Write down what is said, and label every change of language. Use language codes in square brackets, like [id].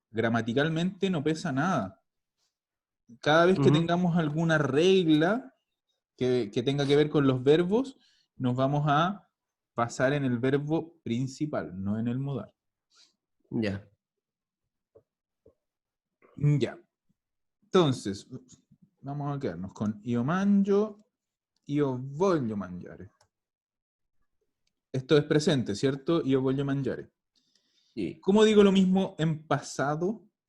[es] Gramaticalmente no pesa nada. Cada vez que tengamos alguna regla que tenga que ver con los verbos, nos vamos a basar en el verbo principal, no en el modal. Ya. Ya. Entonces, vamos a quedarnos con [it] io mangio, io voglio mangiare. [es] Esto es presente, ¿cierto? [it] Io voglio mangiare. [es] Sí. ¿Cómo digo lo mismo en pasado?